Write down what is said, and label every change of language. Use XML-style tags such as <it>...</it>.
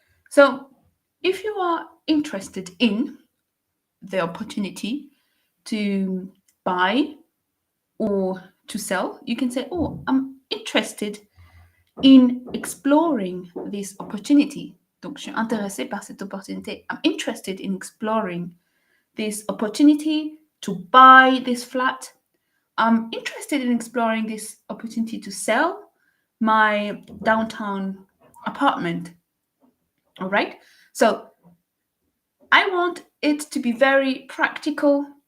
<en>So if you are interested in the opportunity to buy or to sell, you can say, oh, I'm interested in exploring this opportunity.</en> <fr>Donc, je suis intéressée par cette opportunité.</fr> <en>I'm interested in exploring this opportunity to buy this flat. I'm interested in exploring this opportunity to sell my downtown apartment. All right. So I want it to be very practical.</en>